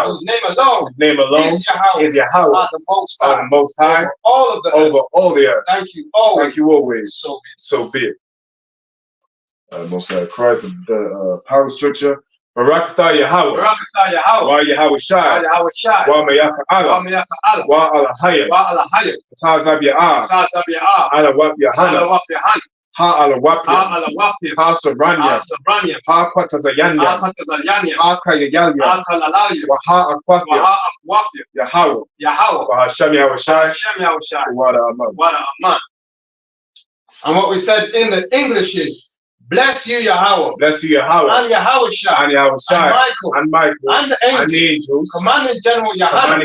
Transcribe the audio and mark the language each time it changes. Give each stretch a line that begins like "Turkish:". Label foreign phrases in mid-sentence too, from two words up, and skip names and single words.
English: whose name alone, is Yahweh, are the Most High. are the Most High, over all of the over earth. all the earth. Thank you always. Thank you always. So be it. Most High Christ, the power structure. Barakatah Yahweh. Wa Yahweh Shai. Wa Mayaka Allah. Wa Alahaya. Tazab Ya'ah. Ala Wap Yahana. Ha Ala Wapya. Ha Saranya. Ha Kwatazayanya. Ha Kayayalya. Wa Ha Akwafya. Yahweh. Wa Hashem Yahweh Shai. Wada Aman. And what we said in the English is, bless you, Yahweh. Bless you, Yahweh. And Yahweh Shai. And Yahweh Shai. And Michael. And the angels. Commanding General Yohana.